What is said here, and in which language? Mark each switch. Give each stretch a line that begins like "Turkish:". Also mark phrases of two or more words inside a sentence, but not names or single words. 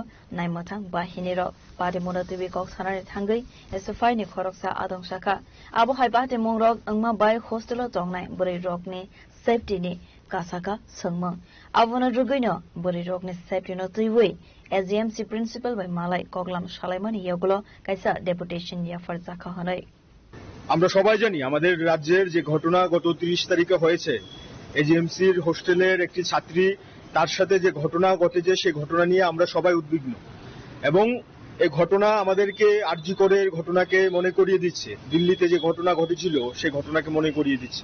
Kok Borok: naimathang bahini rok party monatibi kok sanare thangai SFI ni khoroksa adongshaka abo hai party mongrok angma bai hostel tongnai buri rokni safety ni kasaka sangma abona rugaino buri rokni safety no tuiwei SMC principal by malai koklam shalaimani yogulo kaisa deputation yafar zakha hanai
Bangla: আমরা সবাই জানি আমাদের রাজ্যের যে ঘটনা গত 30 তারিখে হয়েছে এজিএমসির হোস্টেলের একটি ছাত্রী তার সাথে যে ঘটনা ঘটেছে সেই ঘটনা নিয়ে আমরা সবাই উদ্বিগ্ন এবং এই ঘটনা আমাদেরকে আরজি করের ঘটনাকে মনে করিয়ে দিচ্ছে, দিল্লিতে যে ঘটনা ঘটেছিল সেই ঘটনাকে মনে করিয়ে দিচ্ছে।